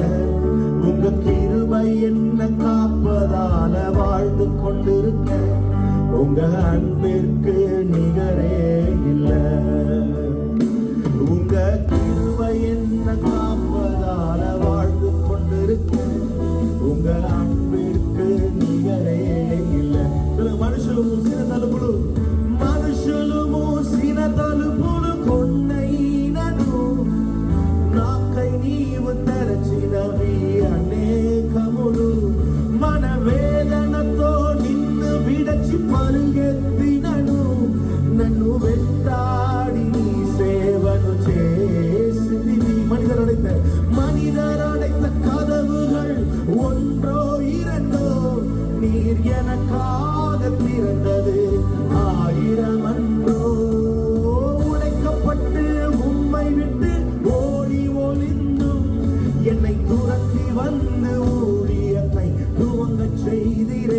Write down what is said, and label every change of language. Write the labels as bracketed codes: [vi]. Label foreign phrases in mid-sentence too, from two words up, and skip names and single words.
[ta] உங்க கிருபை என்ன காப்பதால வாழ்ந்து கொண்டிருக்க. உங்க அன்பிற்கு நிகரே இல்லை. உங்க கிருபை என்ன காப்பதால வாழ்ந்து கொண்டிருக்க. உங்க அன்பிற்கு நிகரே இல்ல. [te] మనుషులు మూసిన తలుపులు కొన్నైనను నాకై నీవు తెరచినవి అనేకములు. మన వేదనతో నిన్ను విడచి పరుగెత్తినను. నన్ను వెంటాడి నీ సేవను చేసితివి. [ta] மனிதர் அடைத்த கதவுகள் ஒன்றோ இரண்டோ நீர் எனக்காக திறந்தது 1000 அன்றோ. உடைக்கப்பட்டு உம்மை விட்டு ஓடி ஒளிந்தும் என்னை துரத்தி வந்து ஊழியத்தை துவங்க செய்தீரே.